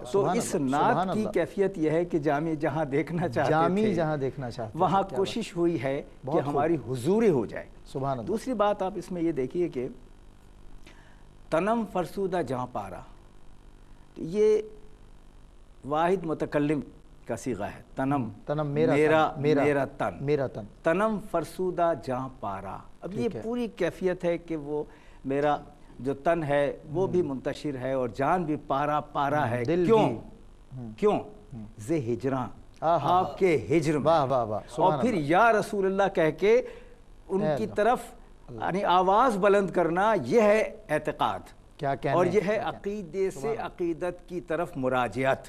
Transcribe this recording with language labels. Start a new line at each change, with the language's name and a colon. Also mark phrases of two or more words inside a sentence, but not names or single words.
Urdu: تو اس نعت کی کیفیت یہ ہے کہ جامع جہاں دیکھنا چاہتے تھے، جہاں دیکھنا چاہتے وہاں کوشش ہوئی ہے کہ ہماری حضوری ہو جائے۔
Arabic: سبحان اللہ۔
Urdu: دوسری بات آپ اس میں یہ دیکھیے کہ
Persian: تنم فرسودہ جہاں پارا،
Urdu: یہ واحد متکلم کا صیغہ ہے۔ تنم میرا تن،
Persian: تنم فرسودہ جہاں پارا۔
Urdu: اب یہ پوری کیفیت ہے کہ وہ میرا جو تن ہے وہ بھی منتشر ہے اور جان بھی پارا پارا ہے۔ کیوں؟
Persian: زِ ہجراں،
Urdu: آپ کے ہجر میں۔ اور پھر
Arabic: یا رسول اللہ
Urdu: کہہ کے ان کی طرف یعنی آواز بلند کرنا، یہ ہے اعتقاد، اور یہ ہے عقیدے سے عقیدت کی طرف مراجعت۔